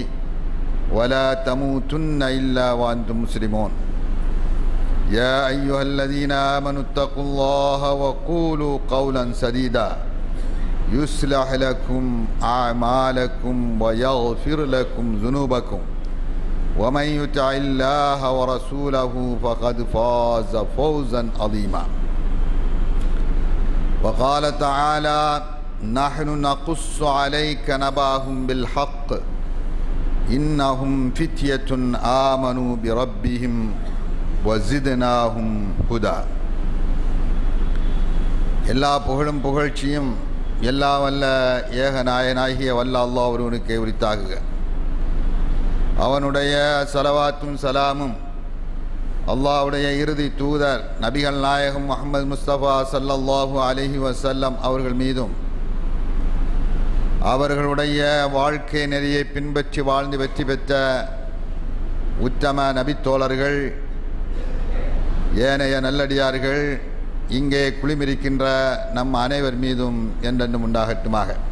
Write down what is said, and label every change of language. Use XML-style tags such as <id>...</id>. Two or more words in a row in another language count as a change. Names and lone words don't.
<ar>ولا تموتن إلا وأنتم مسلمون يا أيها الذين آمنوا اتقوا الله وقولوا قولا سديدا يصلح لكم أعمالكم ويغفر لكم ذنوبكم ومن يطع الله ورسوله فقد فاز فوزا عظيما وقال تعالى نحن نقص عليك نبأهم بالحق إنهم فتية آمنوا بربهم وزدناهم هدى.</ar> <ta>எல்லா புகழும் புகழ்ச்சியும் எல்லா வல்ல ஏக நாயனாகிய வல்ல அல்லாஹ் ஒருவனுக்கே உரித்தாகுக. அவனுடைய ஸலவாத்தும் சலாமும் அல்லாஹ்வுடைய இறுதி தூதர் நபிகள் நாயகம் முஹம்மது முஸ்தபா</ta> <ar>صلى الله عليه وسلم</ar> <ta>அவர்கள் மீதும் அவர்களுடைய வாழ்க்கை நெறியை பின்பற்றி வாழ்ந்து வெற்றி பெற்ற உத்தம நபித்தோழர்கள் ஏனைய நல்லடியார்கள் இங்கே குளிமிருக்கின்ற நம் அனைவர் மீதும் என்றென்றும் உண்டாகட்டுமாக.</ta>